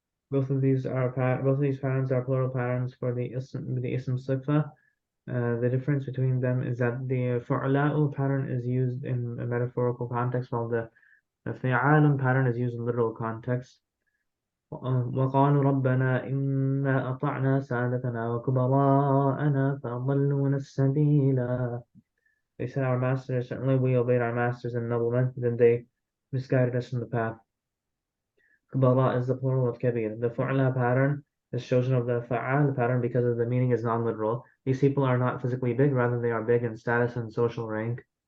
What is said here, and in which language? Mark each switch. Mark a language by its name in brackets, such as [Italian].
[English] Both of these patterns are plural patterns for the ism sifa. The difference between them is that the fu'ala'u pattern is used in a metaphorical context, while the The fi'al pattern is used in literal context. [Arabic] وقالوا ربنا إنا أطعنا سادتنا وكبراءنا فأضلونا السبيلا. [English] They said, our masters, certainly we obeyed our masters and noblemen, then they misguided us from the path. Kubara is the plural of kabir. The fu'la pattern is chosen of the fa'al pattern because of the meaning is non-literal. These people are not physically big, rather they are big in status and social rank.